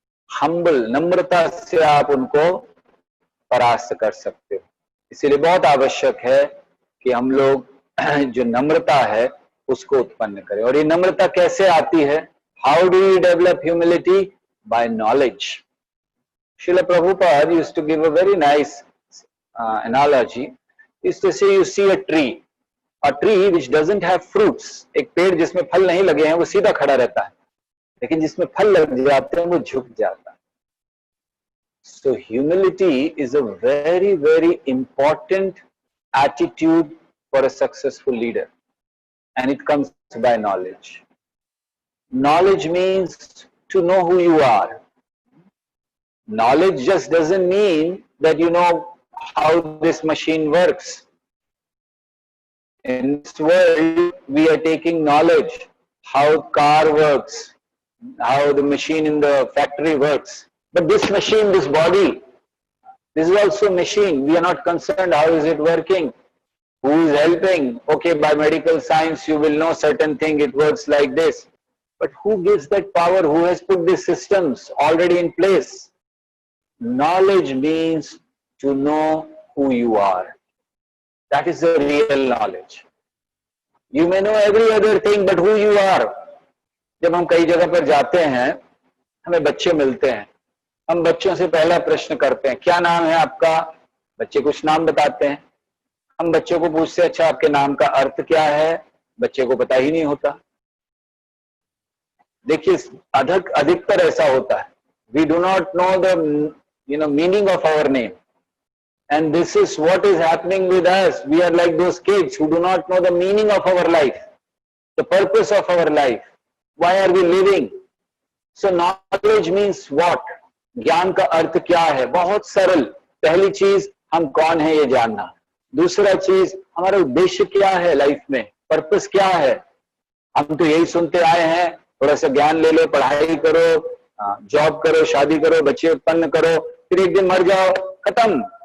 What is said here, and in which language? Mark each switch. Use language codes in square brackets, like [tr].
[hi] Humble, नम्रता से आप उनको परास्त कर सकते हो. इसीलिए बहुत आवश्यक है कि हम लोग जो नम्रता है उसको उत्पन्न करें. और ये नम्रता कैसे आती है? [en] How do you develop humility? By knowledge. Srila Prabhupada used to give a very nice analogy. He used to say, you see a tree which doesn't have fruits. [hi] एक पेड़ जिसमें फल नहीं लगे हैं वो सीधा खड़ा रहता है, लेकिन जिसमें फल लग जाते हैं वो झुक जाता है. [en] So humility is a very, very important attitude for a successful leader, and it comes by knowledge. Knowledge means to know who you are. Knowledge just doesn't mean that you know how this machine works. In this world, we are taking knowledge, how car works, how the machine in the factory works. But this machine, this body, this is also a machine. We are not concerned how is it working, who is helping. Okay, by medical science, you will know certain thing, it works like this. But who gives that power? Who has put these systems already in place? Knowledge means to know who you are. That is the real knowledge. You may know every other thing, but who you are. [hi] जब हम कई जगह पर जाते हैं, हमें बच्चे मिलते हैं, हम बच्चों से पहला प्रश्न करते हैं, क्या नाम है आपका? बच्चे कुछ नाम बताते हैं. हम बच्चों को पूछते हैं, अच्छा आपके नाम का अर्थ क्या है? बच्चे को पता ही नहीं होता. देखिए, अधिकतर ऐसा होता है. [en] We do not know the meaning of our name, and this is what is happening with us. We are like those kids who do not know the meaning of our life, the purpose of our life. Why are we living? So knowledge means what? [hi] ज्ञान का अर्थ क्या है? बहुत सरल. पहली चीज, हम कौन है ये जानना. दूसरा चीज, हमारा उद्देश्य क्या है लाइफ में, पर्पस क्या है. हम तो यही सुनते आए हैं, थोड़ा सा ज्ञान ले लो, पढ़ाई करो, जॉब करो, शादी करो, बच्चे उत्पन्न करो, फिर एक दिन मर जाओ, खत्म।